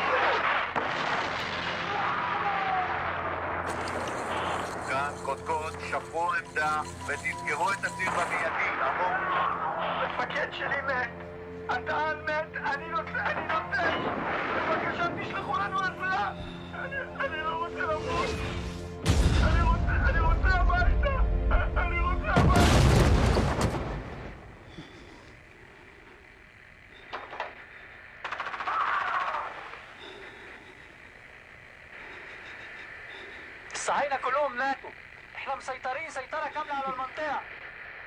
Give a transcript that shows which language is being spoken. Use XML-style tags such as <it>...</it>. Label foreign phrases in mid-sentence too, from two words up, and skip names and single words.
<he>כאן קודקוד, שפרו עמדה ותסגרו את הציר במיידי, עבור. המפקד שלי מת, הטען מת, אני נוטש. בבקשה תשלחו לנו עזרה. אני לא רוצה למות. אני רוצה הביתה.</he> <ar>الصهاينة كلهم ماتوا. احنا مسيطرين سيطرة كاملة على المنطقة.</ar>